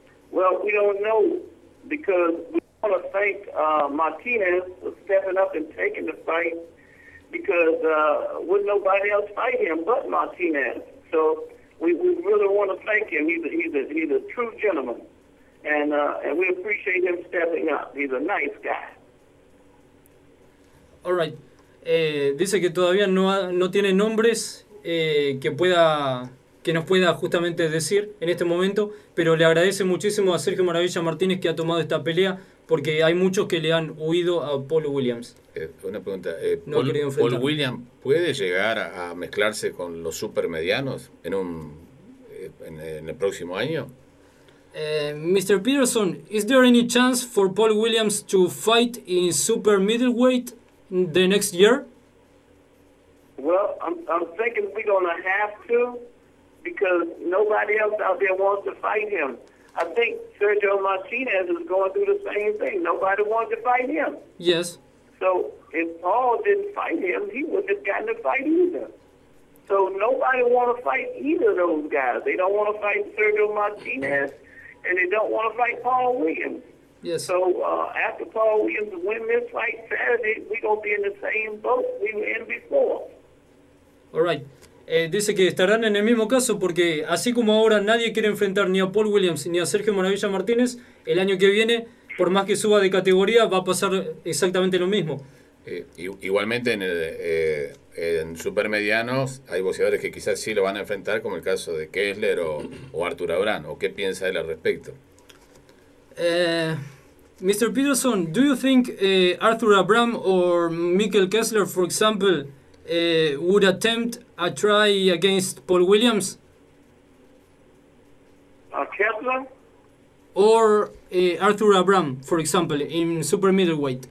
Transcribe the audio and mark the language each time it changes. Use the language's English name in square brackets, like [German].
[English] Well, we don't know, because we want to thank Martinez for stepping up and taking the fight, because wouldn't nobody else fight him but Martinez. So we really want to thank him. He's a true gentleman, and we appreciate him stepping up. He's a nice guy. All right. [Spanish] Dice que todavía no tiene nombres que nos pueda justamente decir en este momento, pero le agradece muchísimo a Sergio Maravilla Martínez que ha tomado esta pelea, porque hay muchos que le han huido a Paul Williams. Una pregunta, Paul Williams puede llegar a mezclarse con los supermedianos en el próximo año? [English] Mr. Peterson, is there any chance for Paul Williams to fight in super middleweight the next year? Well, I'm thinking we're going to have to, because nobody else out there wants to fight him. I think Sergio Martinez is going through the same thing. Nobody wants to fight him. Yes. So if Paul didn't fight him, he wouldn't have gotten to fight either. So nobody wants to fight either of those guys. They don't want to fight Sergio Martinez, and they don't want to fight Paul Williams. Yes. So after Paul Williams win this fight Saturday, we're going to be in the same boat we were in before. All right. [Spanish] Dice que estarán en el mismo caso, porque así como ahora nadie quiere enfrentar ni a Paul Williams ni a Sergio Maravilla Martínez, el año que viene, por más que suba de categoría, va a pasar exactamente lo mismo. Igualmente en supermedianos hay boxeadores que quizás sí lo van a enfrentar, como el caso de Kessler o Arthur Abraham. ¿O qué piensa él al respecto? [English] Mr. Peterson, do you think Arthur Abraham or Michael Kessler, for example, would attempt a try against Paul Williams? Kessler? Or Arthur Abraham, for example, in super middleweight.